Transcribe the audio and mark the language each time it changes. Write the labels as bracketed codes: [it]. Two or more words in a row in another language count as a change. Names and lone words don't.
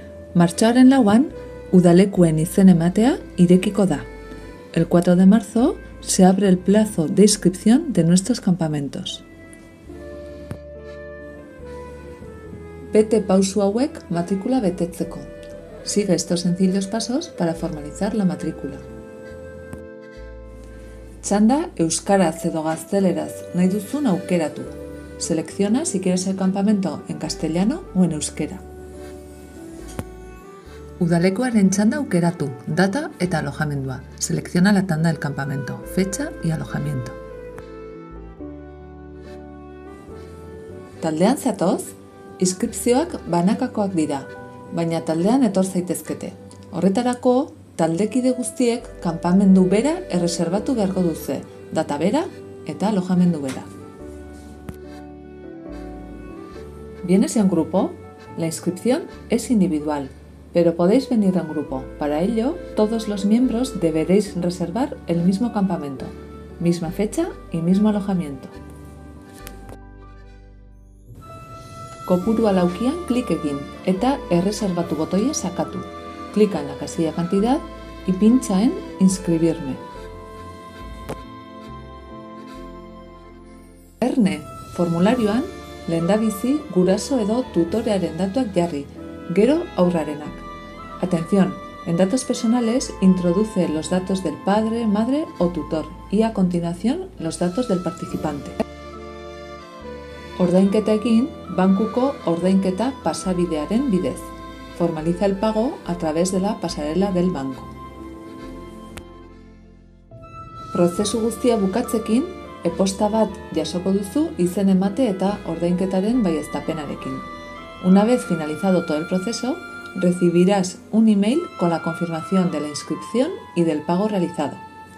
[eu] Martxoaren 4 udalekuen izen ematea irekiko da. [es] El 4 de marzo se abre el plazo de inscripción de nuestros campamentos. [eu] Bete pausu hauek matrikula betetzeko. [es] Sigue estos sencillos pasos para formalizar la matrícula. [eu] Txanda euskaraz edo gazteleraz nahi duzun aukeratu. [es] Selecciona si quieres el campamento en castellano o en euskera. [eu] Udalekuaren txanda aukeratu, data eta alojamendua. [es] Selecciona la tanda del campamento, fecha y alojamiento. [eu] Taldean zatoz? Inskripzioak banakakoak dira, baina taldean etor zaitezkete. Horretarako, taldekide guztiek kanpamendu bera erreserbatu beharko duze, data bera eta alojamendu bera. [es] ¿Vienes en grupo? La inscripción es individual, pero podéis venir en grupo. Para ello, todos los miembros deberéis reservar el mismo campamento, misma fecha y mismo alojamiento. [eu] Kopurua laukian klik egin eta erreserbatu botoia sakatu. [es] Clica en la casilla cantidad y pincha en inscribirme. [eu] Erne, formularioan, lehendabizi guraso edo tutorearen datuak jarri, gero haurrarenak. [es] Atención, en datos personales introduce los datos del padre, madre o tutor y a continuación los datos del participante. [eu] Ordainketa egin, bankuko ordainketa pasabidearen bidez. [es] Formaliza el pago a través de la pasarela del banco. [eu] Prozesu guztia bukatzekin, e-posta bat jasoko duzu izen emate eta ordainketaren baieztapenarekin. [es] Una vez finalizado todo el proceso, recibirás un email con la confirmación de la inscripción y del pago realizado.